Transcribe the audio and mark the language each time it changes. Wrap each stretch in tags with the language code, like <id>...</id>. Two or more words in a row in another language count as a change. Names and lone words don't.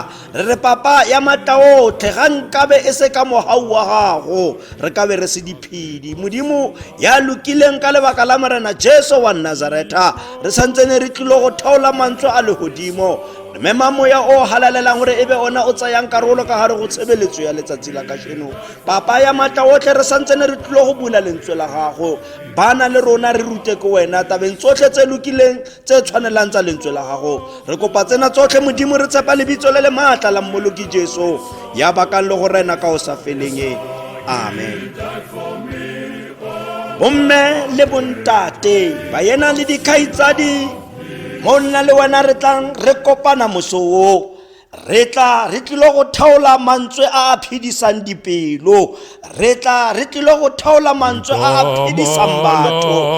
<tn>Re re papa ya matla otlhe ga nkabe e se ka mohau wa gago re ka be re se diphidi. Modimo ya lokileng ka lebaka la morena Jesu wa Nazareta re santsene re tlilo go theola mantswe a lehodimo. Mema moya o halalelang gore ebe ona o tsayang karolo ka gare go tshebeletso ya letsatsi la kasheno. Papa ya matla otlhe re santsene re tlilo go bula lentswe la gago. Bana le rona re rute ko wena tabeng tsotlhe tse lokileng tse tshwanelang tsa lentswe la gago. Re kopa tsena tsotlhe modimo, re tshepa lebitso le le matla la mmoloki Jesu ya bakang le go rena ka o sa feleng. Amen. Bomme le bontate ba yena le dikhaitsadi monna le wena re tlang re kopana mosoo. Re tla re tlilo go theola mantswe a phedisang dipelo. Re tla re tlilo go theola mantswe a phedisang batho.</tn>